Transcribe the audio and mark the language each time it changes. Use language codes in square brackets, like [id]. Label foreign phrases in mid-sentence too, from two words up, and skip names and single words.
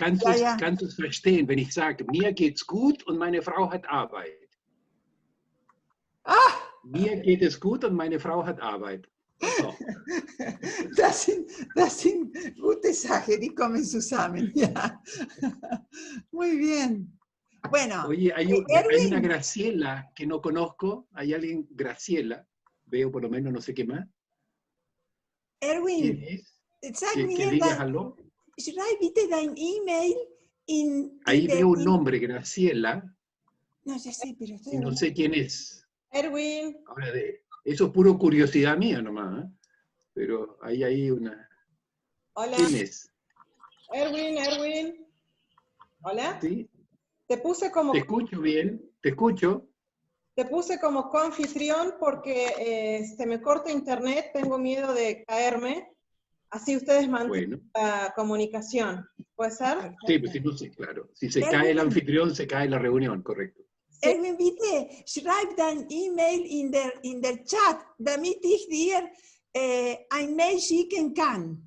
[de] kannst Ja, ja. du es verstehen, wenn ich sage, mir geht's gut und meine Frau hat Arbeit? Ah, Mir geht es gut und meine Frau hat Arbeit. So. das sind gute Sachen, die kommen zusammen. Ja. [es] Muy bien. Bueno, Oye, hay Erwin. una Graciela que no conozco. ¿Hay alguien, Graciela? Veo por lo menos no sé qué más. ¿Quién Erwin, es? [de] sag [es] Que [de] mir, [es] digas aló. [de] schreib bitte dein E-Mail in [es] Ahí [de] der- [es] veo un nombre, Graciela, No, ya sé, pero estoy y no sé quién es. Erwin, Ahora, eso es puro curiosidad mía nomás, ¿eh? Pero hay una... hola. ¿Quién es? Erwin. Hola. ¿Sí? Te puse como Te escucho bien, te escucho. coanfitrión porque se me corta internet, tengo miedo de caerme. Así ustedes mantienen Bueno, la comunicación. ¿Puede ser? sí, pues sí, no sé, claro. Si se cae el anfitrión, se cae la reunión, correcto. [de] Erwin, bitte, schreib dein E-Mail in der Chat, damit ich dir ein Mail schicken kann. ね。 Okay.